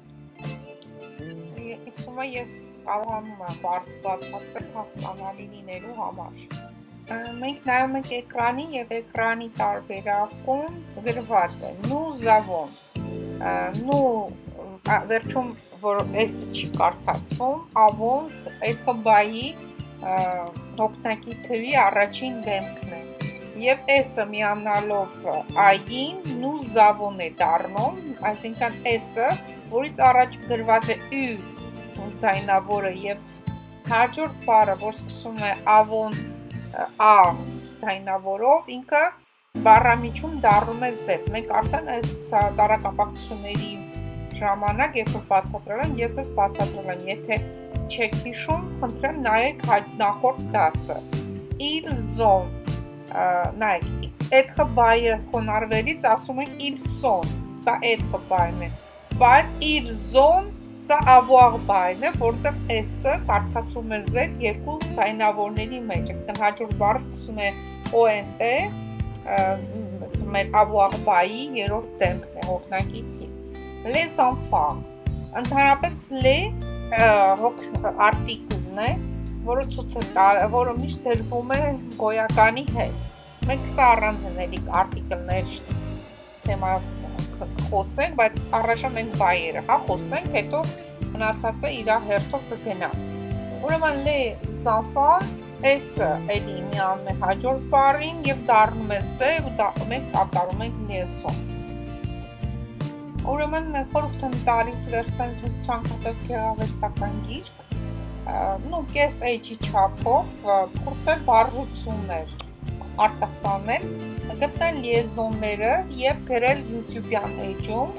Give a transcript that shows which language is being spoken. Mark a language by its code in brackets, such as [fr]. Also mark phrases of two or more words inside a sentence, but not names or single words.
[hy] Իսկում է ես կարողանում եմ բարձ բացատրել հասկանալի լինելու համար։ Մենք նայում ենք էկրանին եւ էկրանի տարբերակում գրված է [fr] nous avons, [hy] վերջում որ s-ը չի կարդացվում, avons այդ խմբայի հոգնակի թվի առաջին դեմքն է։ Եվ s-ը միանալով a-ին [fr] nous avons [hy] է դառնում, այսինքն s-ը, որից առաջ գրված է u ձայնավորը եւ հաջորդ բառը, որ սկսում է avon a ձայնավորով, ինքը բառամիջում դառնում է z։ Մենք արդեն այս տարակապակցությունների ժամանակ, երբ որ բացատրել եմ, ես ես բացատրել եմ, եթե չեք հիշում, խնդրեմ նայեք նախորդ դասը։ [fr] Il zone, [hy] նայեք, être բայը խոնարհվելից ասում ենք [fr] ils sont, [hy] դա être բայն է, բայց [fr] il zone [hy] սա avoir բայն է, որտեղ s-ը կարդացում է z երկու ձայնավորների մեջ, այսինքն հաջորդ բառը սկսում է ont, մեր avoir բայի երրորդ դեմքն է, հոգնակի թիվ։ [fr] Les enfants, [hy] ընդհանրապես le արտիկլն է, որը ցույց է տալիս, որը միշտ դրվում է գոյականի հետ։ Մենք սա առանձին էլի արտիկլներ թեմայով խոսենք, բայց առաջ մենք բայերը, հա, խոսենք, հետո մնացածը իր հերթով կգնա։ Ուրեմն [fr] les enfants [hy] s-ը էլի միանում է հաջորդ բառին եւ դառնում է s ու մենք կատարում ենք les-ով։ Ուրեմն խորհուրդ եմ տալիս վերցնել ցանկացած գեղարվեստական գիրք, կես էջի չափով փորձել բառժություններ արտասանել, գտնել լիեզոնները եւ գրել YouTube-յան էջում,